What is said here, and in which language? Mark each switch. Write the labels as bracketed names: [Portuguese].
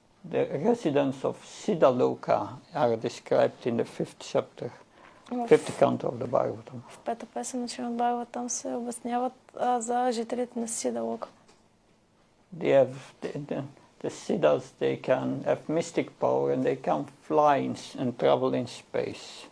[English] The residents of Siddhaloka are described in the 5th chapter, 5th canto of the Bhagavatam. [Bulgarian] В пета песен на Шримад Бхагаватам се обясняват за жителите на Сидалока. [English] The Siddhas, they can have mystic power and they can fly and travel in space.